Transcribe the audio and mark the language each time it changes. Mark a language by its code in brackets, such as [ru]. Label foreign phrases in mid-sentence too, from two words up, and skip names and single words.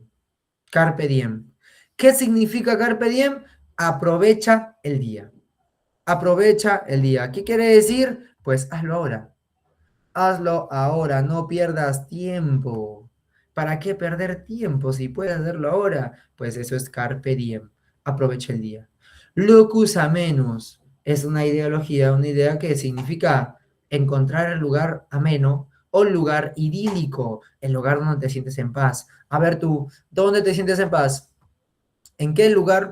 [la] Carpe Diem. [es] ¿Qué significa [la] Carpe Diem? [es] Aprovecha el día. Aprovecha el día. ¿Qué quiere decir? Pues hazlo ahora. Hazlo ahora, no pierdas tiempo. ¿Para qué perder tiempo si puedes hacerlo ahora? Pues eso es [la] carpe diem. [es] Aprovecha el día. [la] Locus amenus [es] es una ideología, una idea que significa encontrar el lugar ameno o lugar idílico, el lugar donde te sientes en paz. A ver tú, ¿dónde te sientes en paz? ¿En qué lugar?